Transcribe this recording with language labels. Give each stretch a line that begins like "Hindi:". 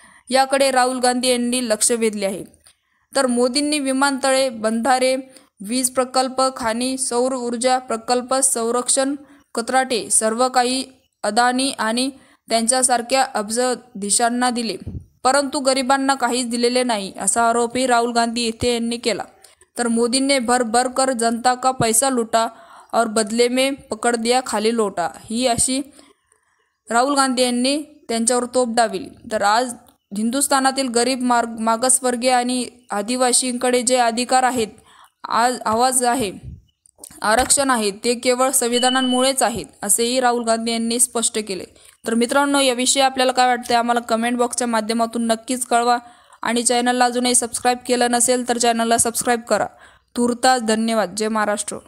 Marathi: याकडे राहुल गांधी यांनी लक्ष वेधले आहे। तर मोदींनी विमानतळे, बंधारे, वीज प्रकल्प, खाणी, सौर ऊर्जा प्रकल्प, संरक्षण कंत्राटे सर्व काही अदानी आणि त्यांच्यासारख्या अब्जाधीशांना दिले, परंतु गरिबांना काहीच दिलेले नाही, असा आरोपही राहुल गांधी येथे यांनी केला।
Hindi: तर मोदी ने भर कर जनता का पैसा लूटा और बदले में पकड़ दिया खाली लोटा,
Marathi: ही अशी राहुल गांधी यांनी त्यांच्यावर तोफ डागली। तर आज हिंदुस्थानातील गरीब, मागासवर्गीय आणि आदिवासींकडे जे अधिकार आहेत, आवाज आहे, आरक्षण आहे, ते केवळ संविधानामुळेच आहेत, असेही राहुल गांधी यांनी स्पष्ट केले। तर मित्रांनो, याविषयी आपल्याला काय वाटते आम्हाला कमेंट बॉक्सच्या माध्यमातून नक्कीच कळवा आणि चॅनलला अजूनही सबस्क्राइब केलं नसेल तर चॅनलला सबस्क्राइब करा। तूर्तास धन्यवाद। जय महाराष्ट्र।